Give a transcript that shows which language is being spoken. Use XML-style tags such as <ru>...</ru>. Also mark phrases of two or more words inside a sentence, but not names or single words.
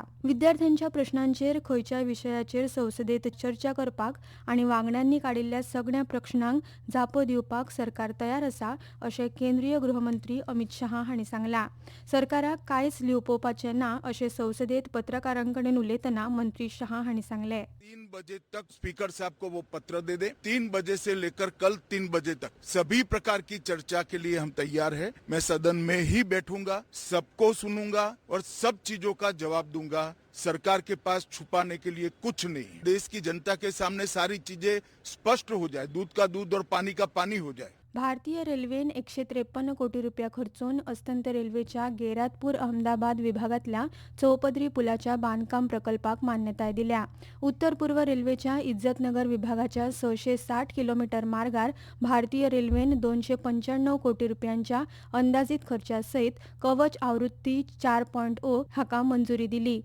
<kok>विद्यार्थ्यांच्या प्रश्नांचेर खंयच्याय विशयाचेर संसदेत चर्चा करपाक आनी वांगड्यांनी काडिल्ल्या सगळ्या प्रश्नांक जापो दिवपाक सरकार तयार आसा अशें केंद्रीय गृहमंत्री अमित शहा हांणी सांगलां. सरकाराक कांयच लिपोवपाचें ना अशें संसदेत पत्रकारांकडेन उलयतना मंत्री शहा हांणी सांगलें.</kok> <hi>3 बजे तक स्पीकर साहब को वो पत्र दे दे. 3 बजे से लेकर कल 3 बजे तक सभी प्रकार की चर्चा के लिए हम तैयार हैं. मैं सदन में ही बैठूंगा, सबको सुनूंगा और सब चीजों का जवाब दूंगा. सरकार के पास छुपाने के लिए कुछ नहीं. देश की जनता के सामने सारी चीजें स्पष्ट हो जाए, दूध का दूध और पानी का पानी हो जाए.</hi> <kok>भारतीय रेल्वेन 153 कोटी रुपया खर्चून अस्तंत रेल्वेच्या गेरातपूर अहमदाबाद विभागातल्या चौपदरी पुलाच्या बांदकाम प्रकल्पाक मान्यताय दिल्या. उत्तर पूर्व रेल्वेच्या इज्जतनगर विभागाच्या 660 किलोमीटर मार्गार भारतीय रेल्वेन 295 कोटी रुपयांच्या अंदाजीत खर्चा सयत कवच आवृत्ती 4.0 हाका मंजुरी दिली.</kok>